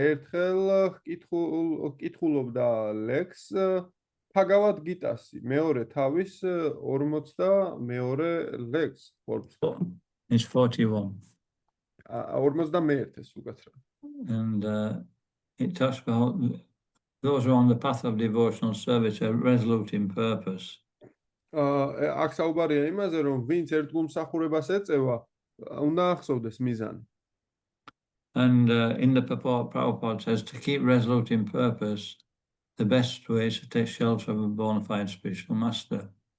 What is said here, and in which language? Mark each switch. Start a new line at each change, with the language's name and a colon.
Georgian: ერთხელ კითხულობდა ლექს Bhagavad Gita-ში, მეორე თავის 42 ლექს.
English: It's 41.
Georgian: 41-ეს უკაცრავ.
English: And it talks about those who are on the path of devotional service are resolute in purpose.
Georgian: აქ საუბარია იმაზე, რომ ვინც ერთგულმსახურებას ეწევა, უნდა ახსოვდეს მიზანი.
English: And in the purport, Prabhupada says to keep resolute in purpose, the best way is to take shelter of a bona fide spiritual master.